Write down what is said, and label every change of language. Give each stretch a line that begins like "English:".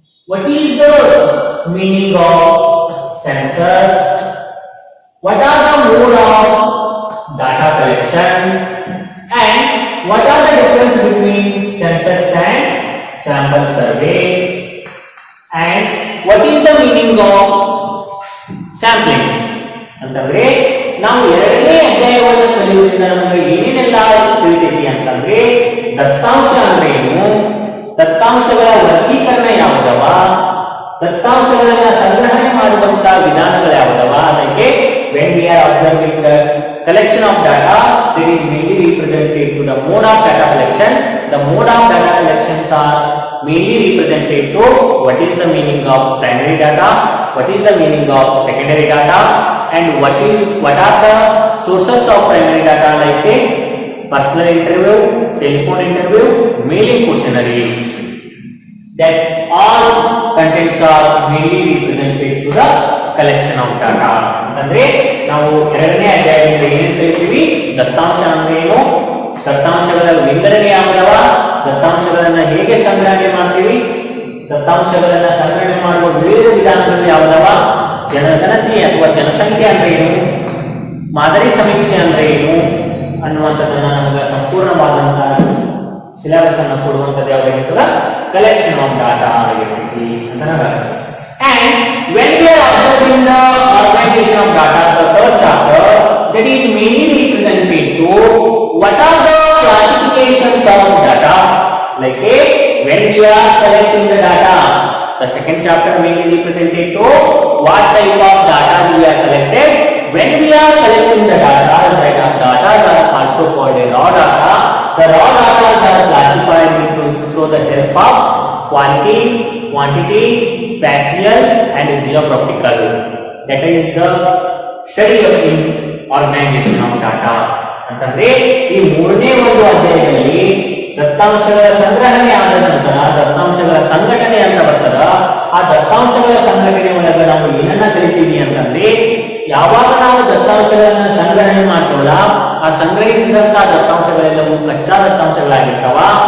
English: what is the meaning of census, what are the mode of data collection, and what are the difference between census and sample survey, and what is the meaning of sampling.
Kannada: ಅಂತಂದ್ರೆ ನಾವು ಎರಡನೇ ಅಧ್ಯಾಯವನ್ನು ಕಲಿಯುವುದರಿಂದ ನಮಗೆ ಏನೇನೆಲ್ಲ ತಿಳಿತೈತಿ ಅಂತಂದ್ರೆ ದತ್ತಾಂಶ ಅಂದ್ರೆ ಏನು, ದತ್ತಾಂಶಗಳ ವರ್ಗೀಕರಣ ಯಾವುದವ, ದತ್ತಾಂಶಗಳನ್ನ ಸಂಗ್ರಹಣೆ ಮಾಡುವಂತಹ ವಿಧಾನಗಳು ಯಾವುದವ? ಅದಕ್ಕೆ
English: when we are observing the collection of data, that is mainly represented to the mode of data collection. The mode of data collections are mainly represented to what is the meaning of primary data, what is the meaning of secondary data, and what are the sources of primary data, like a personal interview, telephone interview, mailing questionnaire. That all contents are mainly represented to the collection of data.
Kannada: ಅಂದ್ರೆ ನಾವು ಎರಡನೇ ಅಧ್ಯಾಯದಿಂದ ಏನ್ ಕಲಿತೀವಿ? ದತ್ತಾಂಶ ಅಂದ್ರೆ ಏನು, ದತ್ತಾಂಶಗಳ ವಿಂಗಡಣೆ ಯಾವುದವ, ದತ್ತಾಂಶಗಳನ್ನ ಹೇಗೆ ಸಂಗ್ರಹಣೆ ಮಾಡ್ತೀವಿ, ದತ್ತಾಂಶಗಳನ್ನ ಸಂಗ್ರಹಣೆ ಮಾಡುವ ವಿವಿಧ ವಿಧಾನಗಳು ಯಾವುದವ, ಜನಗಣತಿ ಅಥವಾ ಜನಸಂಖ್ಯೆ ಅಂದ್ರೆ ಏನು, ಮಾದರಿ ಸಮೀಕ್ಷೆ ಅಂದ್ರೆ ಏನು ಅನ್ನುವಂಥದ್ದನ್ನ ನಮಗೆ ಸಂಪೂರ್ಣವಾದಂತಹ ಸಿಲೆಬಸ್ ಅನ್ನು ಕೊಡುವಂಥದ್ದು ಯಾವುದಾಗಿರ್ತದ? ಕಲೆಕ್ಷನ್ ಆಫ್ ಡಾಟಾ ಆಗಿರ್ತೈತಿ ಅಂತ ನಾವು.
English: And when we are observing the organization of data, the third chapter, that is mainly represented to what are the classifications of data, like when we are collecting the data. The second chapter mainly represented to what type of data we are collected. When we are collecting the data are also called a raw data. The raw data are classified through the help of quantity, spatial and geographical. That is the study of the organization of data.
Kannada: ಅಂತಂದ್ರೆ ಈ ಮೂರನೇ ಒಂದು ಅಧ್ಯಾಯದಲ್ಲಿ ದತ್ತಾಂಶಗಳ ಸಂಗ್ರಹಣೆ ಆದ ನಂತರ ದತ್ತಾಂಶಗಳ ಸಂಘಟನೆ ಅಂತ ಬರ್ತದ. ಆ ದತ್ತಾಂಶಗಳ ಸಂಘಟನೆ ಒಳಗೆ ನಾವು ಏನನ್ನ ಕಲಿತೀವಿ ಅಂತಂದ್ರೆ, ಯಾವಾಗ ನಾವು ದತ್ತಾಂಶಗಳನ್ನ ಸಂಗ್ರಹಣೆ ಮಾಡ್ಕೊಳ್ಳ, ಆ ಸಂಗ್ರಹಿಸಿದಂತಹ ದತ್ತಾಂಶಗಳೆಲ್ಲವೂ ಕಚ್ಚಾ ದತ್ತಾಂಶಗಳಾಗಿರ್ತಾವ.